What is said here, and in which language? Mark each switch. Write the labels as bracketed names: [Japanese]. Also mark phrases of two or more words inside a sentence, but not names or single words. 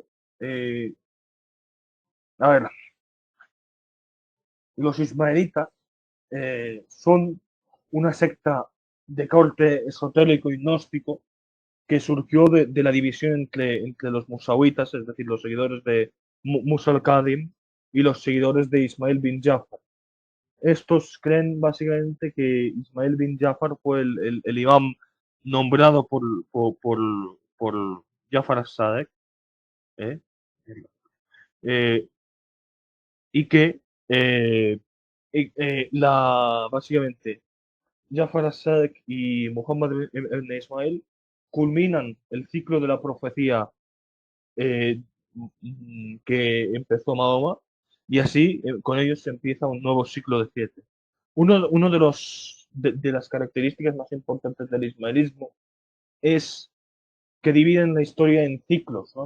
[Spanish] Eh, a ver, los ismaelitas son una secta de corte esotérico y gnóstico que surgió de la división entre los musawitas, es decir, los seguidores de Musa al-Kadim, y los seguidores de Ismail bin Jafar. Estos creen básicamente que Ismail bin Jafar fue el imam nombrado por Jafar as-Sadiq, ¿eh? Eh, y que básicamente Jafar as-Sadiq y Muhammad ibn Ismail culminan el ciclo de la profecía eh, que empezó Mahoma, y así con ellos se empieza un nuevo ciclo de 7. Uno de las características más importantes del ismaelismo es que dividen la historia en ciclos, ¿no?